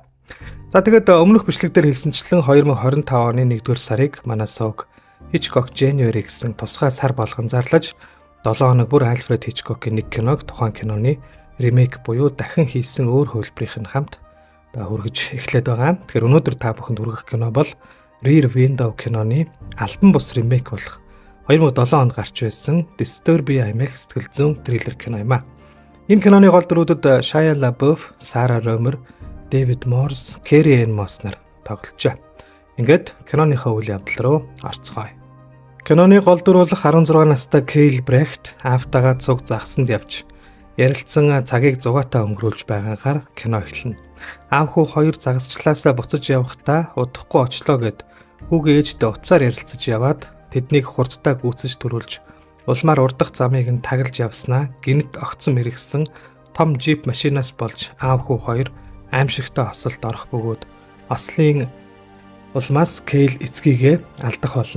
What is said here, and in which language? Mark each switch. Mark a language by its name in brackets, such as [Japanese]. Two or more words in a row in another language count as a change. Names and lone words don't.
[Mongolian] За тэгээд өмнөх бичлэгдэр хэлсэнчлэн 2025 оны 1-р сарыг манай сууг Hitchcock January гэсэн тусгай сар болгон зарлаж 7 хоног бүр Alfred Hitchcock-ийн нэг киног тухайн киноны ремейк буюу дахин хийсэн өөр хөлбөрийнх нь хамт хүргэж эхлээд байгаа. Тэгэхээр өнөөдөр та бүхэнд хүргэх кино бол Rear Window киноны албан бус ремейк болох 2007 онд гарч байсан Disturbia IMAX сэтгэл зүйн триллер кино юм а. Энэ киноны гол дүрүүдэд Shia LaBeouf, Sarah Romer, David Morse, Carrie-Anne Moss нар тоглолцоо. Ингээд киноныхаа үйл явдал руу орцгоё. Киноны гол дүр бол 16 настай Kyle Brecht автагаа цуг загсанд явж ярилцсан цагийг зугаатаа өнгөрүүлж байгаагаар кино эхэлнэ. Аав хүү хоёр загасчлаасаа буцаж явахдаа удахгүй очлоо гэд хүүгээ ээжтэй уцаар ярилцаж яваад тэднийг хурдтай гүйцэж төрүүлж улмаар урдах замыг нь таглаж явснаа гинт огцон мэрэгсэн том жип машинаас болж аав хүү хоёр аимшигтай осолд орох бөгөөд ослын улмаас Кейл эцгийгээ алдах болно.